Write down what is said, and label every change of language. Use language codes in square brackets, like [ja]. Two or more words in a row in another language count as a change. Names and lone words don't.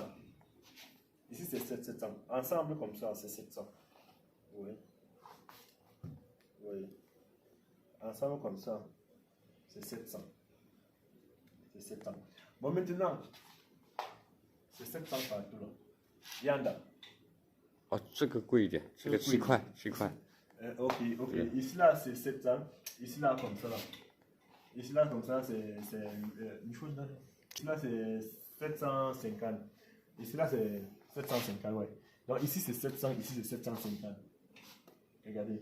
[fr] Ici c'est 700. Ensemble comme ça, c'est 700. Oui. Oui. Ensemble comme ça, c'est 700. C'est 700. Bon, maintenant, c'est 700 partout là. Yanda. [zh] 哦，这个贵一点，这个7块。 [fr] Ok. Ici là, c'est 700. Ici là, comme ça là. Ici là, comme ça, c'est une chose là. Ici là, c'est 750. Ici là, c'est 750, ouais. Donc ici, c'est 700. Ici, c'est 750. Regardez.